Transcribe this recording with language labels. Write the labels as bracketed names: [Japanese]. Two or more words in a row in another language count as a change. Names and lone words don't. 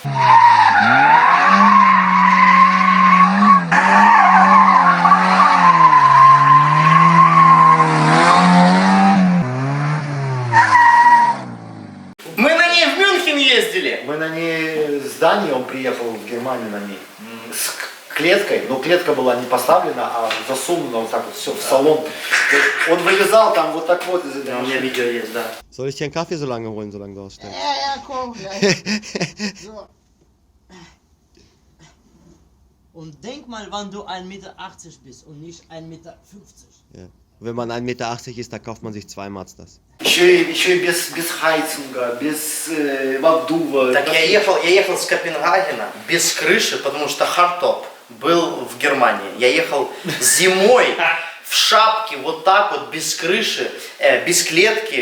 [Russian] Мы на ней в Мюнхен ездили. Мы на ней с Дании, он приехал в Германию на ней. С клеткой, но клетка была не поставлена, а засунута вот так вот все в салон. То есть он вылезал там вот так вот из этой У меня машины. видео есть, да. [German] Soll ich dir einen Kaffee so lange holen, solange du ausstellst? Ja, komm. So. Und denk mal, wann du 1,80 Meter bist und nicht 1,50 Meter. Ja. Wenn man 1,80 Meter ist, dann kauft man sich zwei Mazdas. [Russian] Еще и без хайцинга, без обдува. Так я ехал с Копенгагена без крыши, потому что хардтоп был в Германии. Я ехал зимой в шапке, вот так вот, без крыши, без клетки.